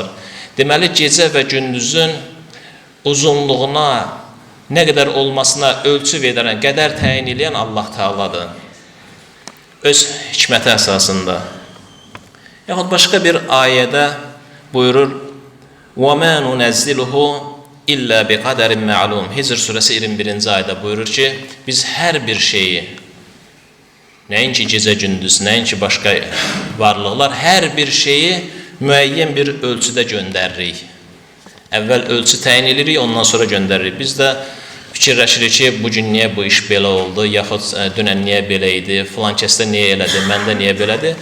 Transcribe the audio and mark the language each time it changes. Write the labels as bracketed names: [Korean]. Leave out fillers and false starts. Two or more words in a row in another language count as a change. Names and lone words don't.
[Azerbaijani] Deməli, gecə və gündüzün uzunluğuna, nə qədər olmasına ölçü verən, qədər təyin edən Allah Taaladır. Öz hikməti əsasında. Yaxud başqa bir ayədə buyurur: [Arabic] وَمَا نُنَزِّلُهُ إِلَّا بِقَدَرٍ مَعْلُومٍ. [Azerbaijani] Hicr surəsi 21-ci ayədə buyurur ki, biz hər bir şeyi, nəinki gecə gündüz, nəinki başqa varlıqlar, hər bir şeyi müəyyən bir ölçüdə göndəririk. Əvvəl ölçü təyin edirik, ondan sonra göndəririk. Biz də fikirləşirik ki, bugün niyə bu iş belə oldu, yaxud dünən niyə belə idi, filan kəsdə niyə elədi, məndə niyə belədir.